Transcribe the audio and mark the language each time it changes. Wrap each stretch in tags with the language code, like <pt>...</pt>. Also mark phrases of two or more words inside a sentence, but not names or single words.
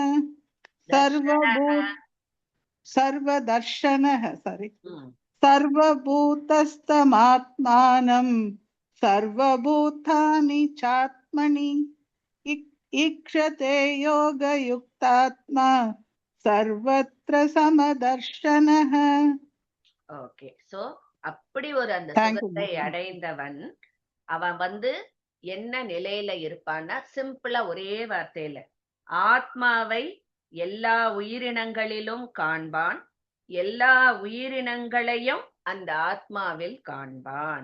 <sa>सर्वदर्शनः सर्वभूतस्थमात्मानं सर्वभूतानि चात्मनि ईक्षते योगयुक्तात्मा सर्वत्र समदर्शनः.</sa> <ta>ஓகே, சோ அப்படி ஒரு அந்த</ta> <en>Thank you,</en> <ta>சுகத்தை</ta> <en>ma'am.</en> <ta>அடைந்தவன் அவன் என்ன நிலையில இருப்பான்னா, சிம்பிளா ஒரே வார்த்தையில ஆத்மாவை எல்லா உயிரினங்களிலும் காண்பான், எல்லா உயிரினங்களையும் அந்த ஆத்மாவில் காண்பான்.</ta>